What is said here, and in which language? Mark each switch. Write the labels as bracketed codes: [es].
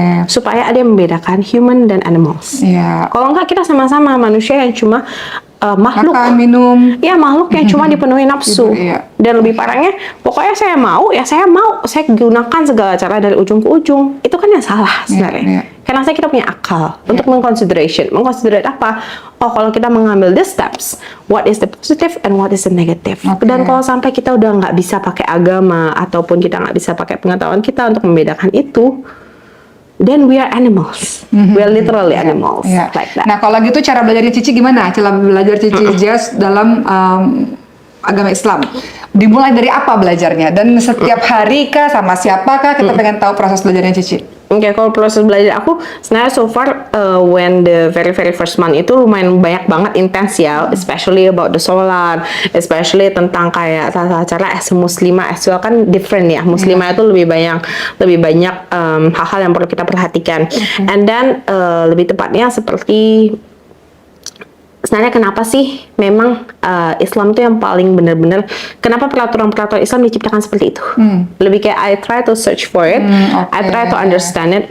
[id] Supaya ada yang membedakan human dan animals. Kalau enggak, kita sama-sama manusia yang cuma makhluk. Makan, minum. Ya, makhluk yang cuma dipenuhi nafsu. Dan lebih parahnya, pokoknya saya mau, saya gunakan segala cara dari ujung ke ujung. Itu kan yang salah sebenarnya. Karena kita punya akal untuk mengconsiderate apa? [en] Oh, [id] kalau kita mengambil [en] the steps, what is the positive and what is the negative. [id] Dan kalau sampai kita udah nggak bisa pakai agama ataupun kita nggak bisa pakai pengetahuan kita untuk membedakan itu, [en] then we are animals. We are literally animals. Like that. [id] Nah, kalau gitu cara belajarnya Cici gimana? Cara belajar Cici Jaz dalam agama Islam. Dimulai dari apa belajarnya? Dan setiap hari kah, sama siapakah? Kita pengen tahu proses belajarnya Cici. Kalau proses belajar aku sebenarnya [en] so far when the very first month [id] itu lumayan banyak banget intens ya, [en] especially about the sholat, [id] especially tentang kayak tata cara as muslimah, as well kan different ya. Muslimah itu lebih banyak hal-hal yang perlu kita perhatikan. And then lebih tepatnya seperti sebenarnya kenapa sih memang Islam itu yang paling benar-benar, kenapa peraturan-peraturan Islam diciptakan seperti itu? Lebih kayak [en] I try to search for it, I try to understand it.